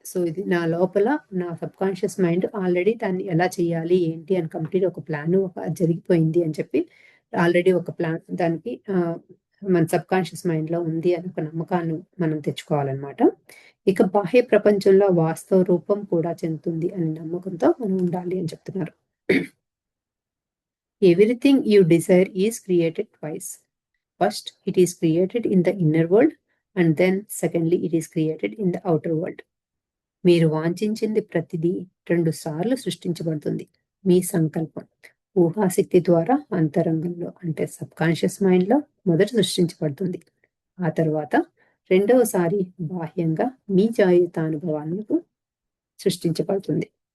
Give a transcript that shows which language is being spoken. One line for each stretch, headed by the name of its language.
Telugu: So ఇది నా లోపల నా సబ్ కాన్షియస్ మైండ్ ఆల్రెడీ దాన్ని ఎలా చేయాలి ఏంటి అని కంప్లీట్ ఒక ప్లాన్ జరిగిపోయింది అని చెప్పి ఆల్రెడీ ఒక ప్లాన్ దానికి మన సబ్ కాన్షియస్ మైండ్ లో ఉంది అని ఒక నమ్మకాన్ని మనం తెచ్చుకోవాలన్నమాట. ఇక బాహ్య ప్రపంచంలో వాస్తవ రూపం కూడా చెందుతుంది అనే నమ్మకంతో మనం ఉండాలి అని చెప్తున్నారు.
English: Everything you desire is created twice. First, it is created in the inner world, and then secondly, it is created in the outer world.
Telugu: మీరు వాంఛించింది ప్రతిదీ 2 సార్లు సృష్టించబడుతుంది. మీ సంకల్పం ఊహాశక్తి ద్వారా అంతరంగంలో అంటే సబ్ కాన్షియస్ మైండ్ లో మొదట సృష్టించబడుతుంది. ఆ తర్వాత రెండవసారి బాహ్యంగా మీ జీవితానుభవాలకు సృష్టించబడుతుంది.